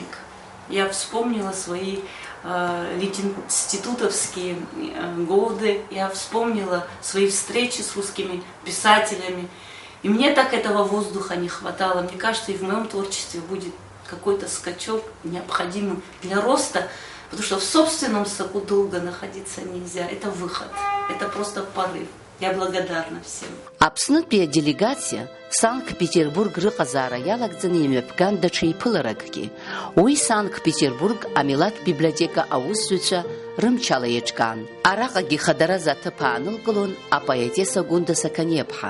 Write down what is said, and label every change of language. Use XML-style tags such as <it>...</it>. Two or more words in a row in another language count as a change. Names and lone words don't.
<ru>Я вспомнила свои институтовские годы, я вспомнила свои встречи с русскими писателями, и мне так этого воздуха не хватало. Мне кажется, и в моем творчестве будет какой-то скачок необходимый для роста, потому что в собственном соку долго находиться нельзя. Это выход, это просто порыв. Я благодарна всем.</ru> <ab>Аԥснытәи аделегациа Санкт-Петербург рыҟазаара иалагӡаны имҩаԥган даҽа еиԥыларакгьы. Уи Санкт-Петербург амилаҭтә библиотека аусзуҩцәа рымчала иаҿкаан. Араҟагьы хадара аҭыԥ аанылкылон апоетесса Гәында Саканиаԥҳа.</ab>